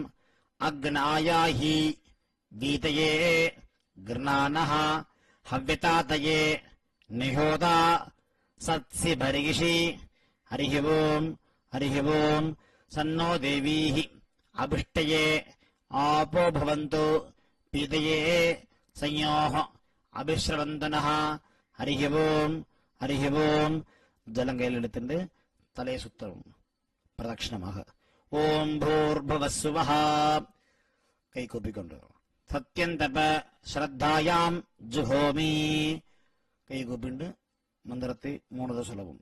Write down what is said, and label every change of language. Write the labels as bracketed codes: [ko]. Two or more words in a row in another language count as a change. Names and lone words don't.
[sa] अग्नायाहि वीतये गृणानः हव्यतातये निहोता सत्सि भर्गिषि. हरिः ओम्. हरिः ओम्. सन्नो देवीः अभिष्टये आपो भवन्तु पीतये संयोः अभिश्रवन्तनः. हरिः ओम्. हरिः ओम्. [ta] ஜலம் கையில் எடுத்துட்டு தலையை சுத்தவும் பிரதட்சிணமாக. [sa] ओं भूर्भुवः सुवः [ta] கை கூப்பிக்கொண்டு [sa] सत्यं तपः श्रद्धायां जुहोमि [ta] கை கூப்பிண்டு மந்திரத்தை 3 தடவை சொல்லவும்.